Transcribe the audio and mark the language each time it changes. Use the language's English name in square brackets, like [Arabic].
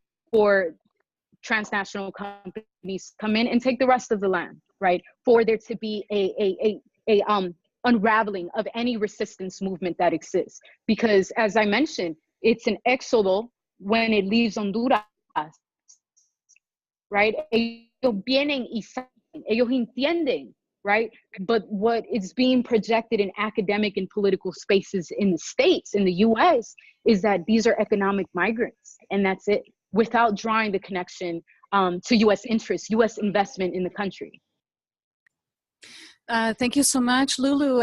[English] For transnational companies come in and take the rest of the land, right? For there to be a unraveling of any resistance movement that exists. Because as I mentioned, it's an éxodo when it leaves Honduras, right? [Spanish] Ellos vienen y salen, ellos entienden, right? [English] But what is being projected in academic and political spaces in the States, in the US, is that these are economic migrants, and that's it, without drawing the connection to US interests, US investment in the country. Thank you so much, Lulu.